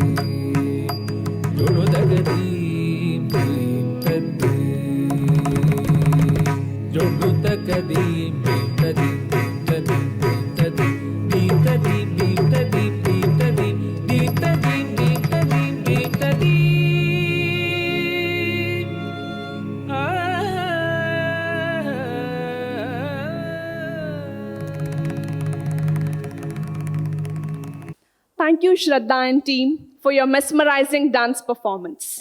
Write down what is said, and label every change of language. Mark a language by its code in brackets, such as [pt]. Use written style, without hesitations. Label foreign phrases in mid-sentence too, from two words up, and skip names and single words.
[en] ಜೊಣು ತಗದೀಂ ದೀಂ ತದ್ದೀಂ ಜೊಣು ತಗದೀಂ ದೀಂ ತದ್ದೀಂ ತದ್ದೀಂ ತದ್ದೀಂ ದೀಂ ತದ್ದೀಂ ದೀಂ ತದ್ದೀಂ ದೀಂ ತದ್ದೀಂ ದೀಂ ತದ್ದೀಂ ದೀಂ ತದ್ದೀಂ ದೀಂ ತದ್ದೀಂ Thank you, Shraddha and team, for your mesmerizing dance performance.